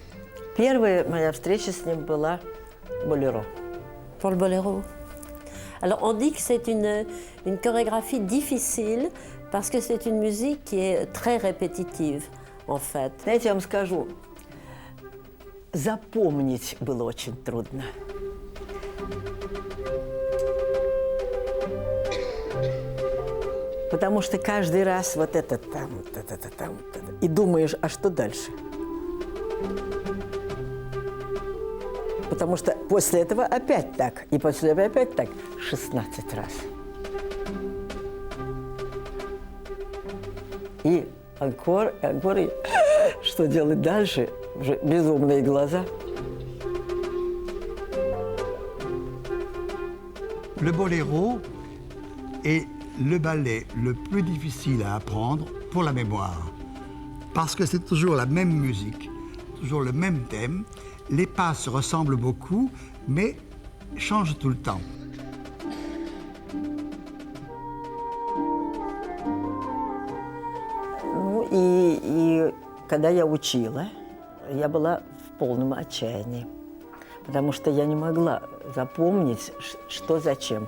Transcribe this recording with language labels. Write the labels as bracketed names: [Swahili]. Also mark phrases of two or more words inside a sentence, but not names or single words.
[Russian] Первая моя встреча с ним была «Болеро». [French] Pour le boléro. Alors on dit que c'est une chorégraphie difficile parce que c'est une musique qui est très répétitive en fait. [Russian] Знаете, я вам скажу, запомнить было очень трудно. Потому что каждый раз вот это там, и думаешь, а что дальше? Потому что после этого опять так, и после этого опять так 16 раз. И анкор, и что делать дальше? Уже безумные глаза. [French] Le boléro est le ballet le plus difficile à apprendre pour la mémoire. Parce que c'est toujours la même musique, toujours le même thème. Les pas se ressemblent beaucoup, mais changent tout le temps. [Russian] Ну и когда я учила, я была в полном отчаянии. Потому что я не могла запомнить, что зачем.